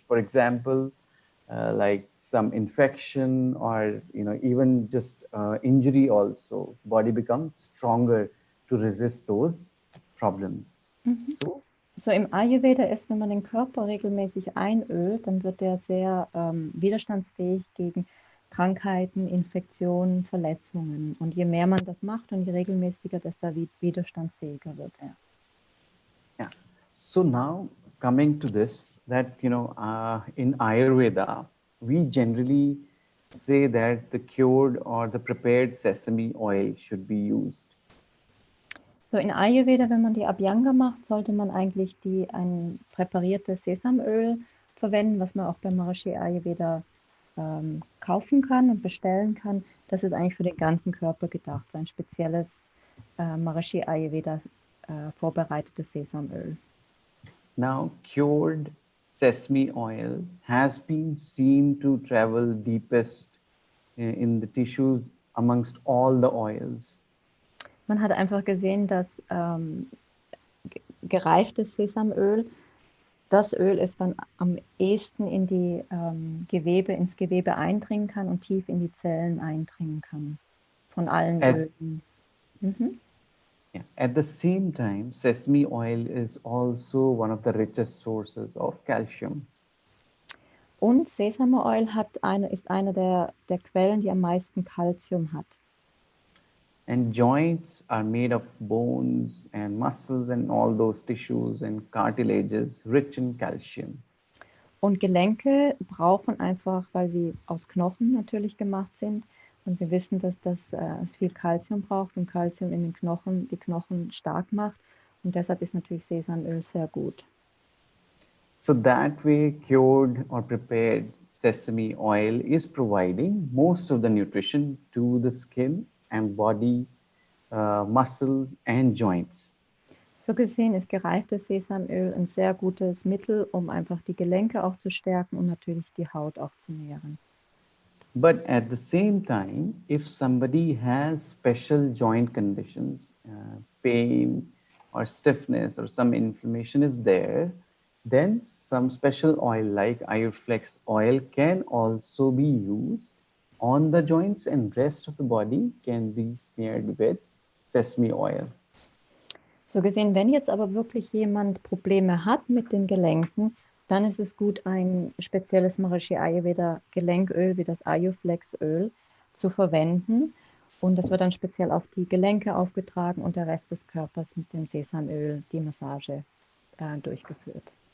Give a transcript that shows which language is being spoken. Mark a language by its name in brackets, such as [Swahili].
[English] For example, like some infection or even just injury also, body becomes stronger to resist those problems. [German] So im Ayurveda ist, wenn man den Körper regelmäßig einölt, dann wird er sehr widerstandsfähig gegen Krankheiten, Infektionen, Verletzungen. Und je mehr man das macht und je regelmäßiger, desto widerstandsfähiger wird er. [English] Yeah. So now coming to this, that in Ayurveda, we generally say that the cured or the prepared sesame oil should be used. [German] So in Ayurveda, wenn man die Abhyanga macht, sollte man eigentlich ein präpariertes Sesamöl verwenden, was man auch beim Maharishi Ayurveda kaufen kann und bestellen kann. Das ist eigentlich für den ganzen Körper gedacht, ein spezielles Maharishi Ayurveda vorbereitetes Sesamöl. [English] Now, cured sesame oil has been seen to travel deepest in the tissues amongst all the oils. [German] Man hat einfach gesehen, dass gereiftes Sesamöl das Öl ist, was am ehesten in die ins Gewebe eindringen kann und tief in die Zellen eindringen kann. Von allen Ölen. [English] Yeah. At the same time, sesame oil is also one of the richest sources of calcium. [German] Und Sesamöl ist eine der Quellen, die am meisten Calcium hat. [English] And joints are made of bones and muscles and all those tissues and cartilages rich in calcium. [German] Und Gelenke brauchen einfach, weil sie aus Knochen natürlich gemacht sind. Und wir wissen, dass es viel Calcium braucht und Calcium in den Knochen die Knochen stark macht. Und deshalb ist natürlich Sesamöl sehr gut. [English] So that way, cured or prepared sesame oil is providing most of the nutrition to the skin and body, muscles and joints. [German] So gesehen ist gereiftes Sesamöl ein sehr gutes Mittel, um einfach die Gelenke auch zu stärken und natürlich die Haut auch zu nähren. [English] But at the same time, if somebody has special joint conditions, pain or stiffness or some inflammation is there, then some special oil like Ayurflex oil can also be used on the joints, and rest of the body can be smeared with sesame oil. [German] So gesehen, wenn jetzt aber wirklich jemand Probleme hat mit den Gelenken, dann ist es gut, ein spezielles Maharishi Ayurveda Gelenköl wie das Ayurflex-Öl zu verwenden. Und das wird dann speziell auf die Gelenke aufgetragen und der Rest des Körpers mit dem Sesamöl die Massage durchgeführt.